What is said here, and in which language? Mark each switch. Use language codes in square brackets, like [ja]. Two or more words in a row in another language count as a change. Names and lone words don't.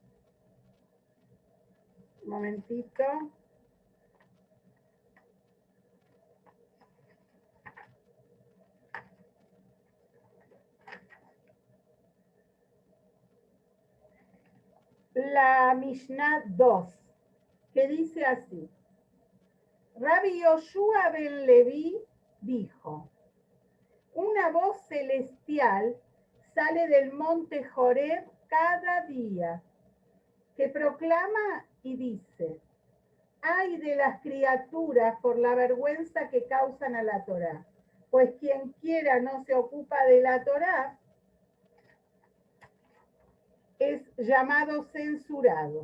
[es] Un momentito. La Mishnah 2, que dice así. Rabbi Yoshua ben Leví dijo, una voz celestial sale del monte Joreb cada día, que proclama y dice, ay de las criaturas por la vergüenza que causan a la Torá, pues quien quiera no se ocupa de la Torá es llamado censurado.